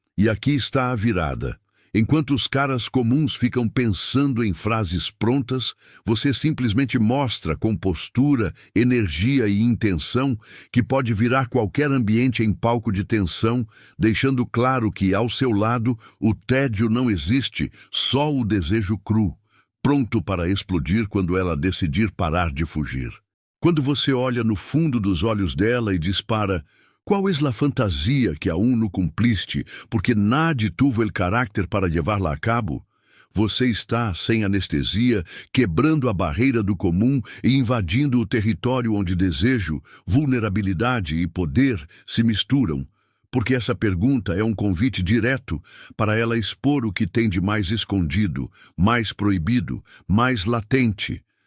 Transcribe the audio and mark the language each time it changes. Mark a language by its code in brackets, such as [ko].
[pt] E aqui está a virada. Enquanto os caras comuns ficam pensando em frases prontas, você simplesmente mostra com postura, energia e intenção que pode virar qualquer ambiente em palco de tensão, deixando claro que, ao seu lado, o tédio não existe, só o desejo cru, pronto para explodir quando ela decidir parar de fugir. Quando você olha no fundo dos olhos dela e dispara: [es] ¿Cuál es la fantasía que aún no cumpliste, porque nadie tuvo el carácter para llevarla a cabo? [pt] Você está, sem anestesia, quebrando a barreira do comum e invadindo o território onde desejo, vulnerabilidade e poder se misturam. Porque essa pergunta é um convite direto para ela expor o que tem de mais escondido, mais proibido, mais latente.